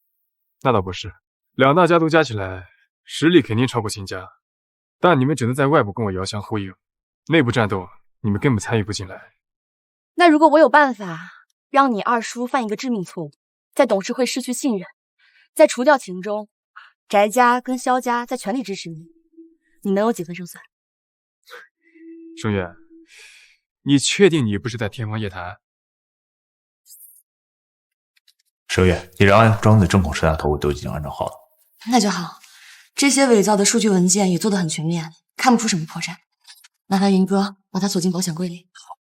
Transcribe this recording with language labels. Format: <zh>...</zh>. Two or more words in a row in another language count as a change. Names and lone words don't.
<zh>那倒不是，兩大家族加起來實力肯定超過秦家，但你們只能在外部跟我遙相呼應，內部戰鬥你們根本參與不進來。那如果我有辦法讓你二叔犯一個致命錯誤，在董事會失去信任，再除掉秦鐘，翟家跟蕭家再全力支持你，你能有幾分勝算？盛月，你確定你不是在天方夜譚？盛月，你让安裝的针孔攝像頭我都已經安裝好了。那就好， 這些偽造的数据文件也做得很全面，看不出什么破绽。麻烦云哥把它锁进保险柜里。好。</zh>